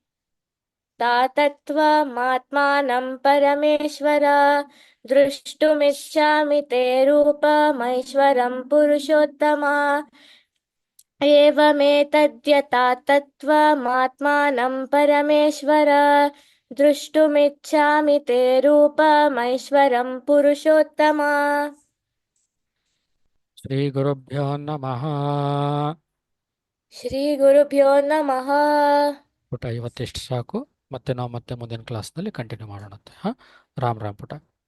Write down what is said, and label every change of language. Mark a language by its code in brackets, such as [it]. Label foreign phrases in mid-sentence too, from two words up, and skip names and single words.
[sa] तातत्त्वमात्मानं परमेश्वर द्रष्टुमिच्छामि ते रूपमैश्वरं पुरुषोत्तमा एवमेतद्यथा तत्त्वमात्मानं परमेश्वर द्रष्टुमिच्छामि ते रूपमैश्वरं पुरुषोत्तमा श्रीगुरुभ्यो नमः ಶ್ರೀಗುರುಭ್ಯೋ ನಮಃ [kn] ಪುಟ ಇವತ್ತಿಷ್ಟು ಸಾಕು ಮತ್ತೆ ನಾವು ಮುಂದಿನ ಕ್ಲಾಸ್ನಲ್ಲಿ ಕಂಟಿನ್ಯೂ ಮಾಡೋಣಂತೆ ರಾಮ್ ರಾಮ್ ಪುಟ